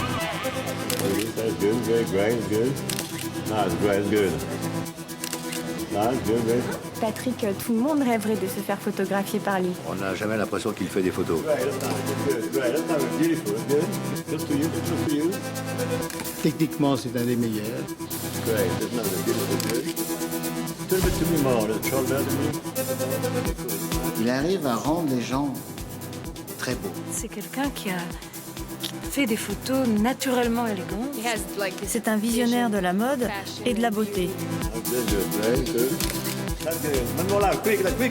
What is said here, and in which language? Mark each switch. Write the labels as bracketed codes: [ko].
[en] That's good, good, great, good. Nice, great, good. Nice, good, great. [fr] Patrick, tout le monde rêverait de se faire photographier par lui. On n'a jamais l'impression qu'il fait des photos. [en] Great, that's nice, good, great, that's nice, beautiful, good. Just to you, just to you. [fr] Techniquement, c'est un des meilleurs. [en] Great, that's nice, beautiful, good. Tell me to me more, the shoulder to me. [fr] Il arrive à rendre les gens très beaux. C'est quelqu'un qui fait des photos naturellement élégantes. C'est un visionnaire de la mode et de la beauté. [en] Good, good, great, good. That's good. [fr] Maintenant là, [en] quick, good.